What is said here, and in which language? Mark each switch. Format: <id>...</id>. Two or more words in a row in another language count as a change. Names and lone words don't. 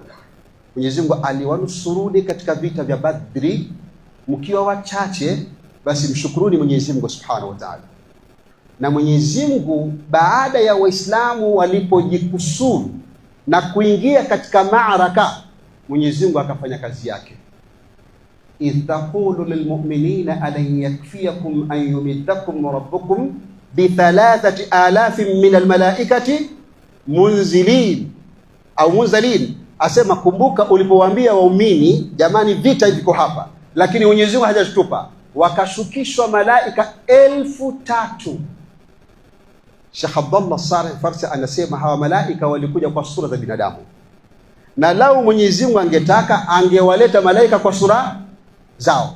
<sw>Mwenyezi Mungu aliwanusuruni katika vita vya Badri mkiwa wachache, basi mshukuruni Mwenyezi Mungu</sw> <ar>سبحانه وتعالى.</ar> <sw>Na Mwenyezi Mungu baada ya Waislamu walipojikusuru na kuingia katika maaraka, Mwenyezi Mungu akafanya kazi yake.</sw> <ar>إذ تقول للمؤمنين ألن يكفيكم أن يمدكم ربكم بـ 3000 من الملائكة منزلين أو منزلين.</ar> <sw>Asema kumbuka ulipowaambia waumini, jamani vita viko hapa, lakini Mwenyezi Mungu hajatupa, wakashukishwa malaika 3000. Sheikh Abdullah Saleh Farsi anasema hawa malaika walikuja kwa sura za binadamu, na lau Mwenyezi Mungu angetaka angewaleta malaika kwa sura zao.</sw>